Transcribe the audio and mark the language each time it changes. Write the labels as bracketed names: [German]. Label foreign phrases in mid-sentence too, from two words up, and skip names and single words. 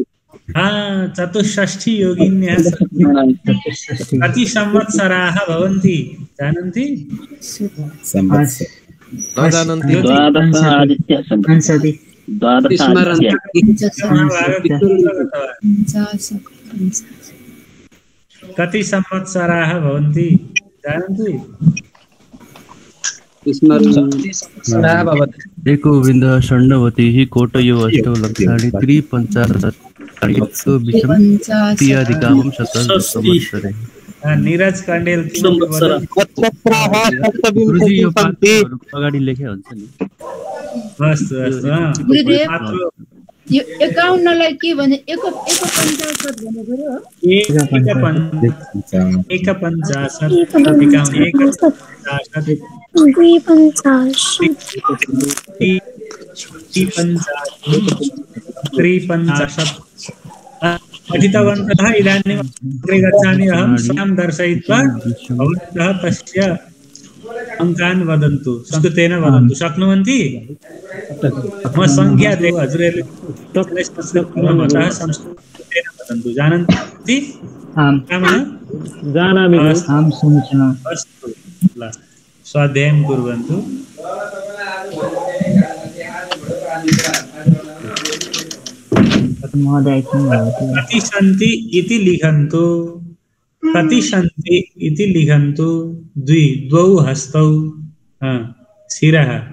[Sanskrit] चतुष्षष्टि योगिन्यः सन्ति कति संवत्सराः भवन्ति जानन्ति कति संवत्सराः भवन्ति जानन्ति एकोविन्द षण्णवतिः कोटयो अष्टौ लक्षाणि त्रिपञ्चाधिकाहं शतसंवत्सरे। नीरज कण्डेल [Nepali] अगाडि लेखे हुन्छ नि। यो 51लाई के भने [Sanskrit] एक पञ्चाशत [Nepali] भनेको हो [Sanskrit] पठितवन्तः इदानीम् अग्रे गच्छामि अहं स्वयं दर्शयित्वा भवन्तः तस्य अङ्कान् वदन्तु संस्कृतेन वदन्तु शक्नुवन्ति [Nepali] म संख्या दिएको हजुरहरूले [Sanskrit] संस्कृतेन वदन्तु जानन्ति जानामि अहं समीचीनम् अस्तु ल स्वाध्यायं कुर्वन्तु कति सन्ति इति लिखन्तु कति सन्ति इति लिखन्तु द्वौ हस्तौ शिरः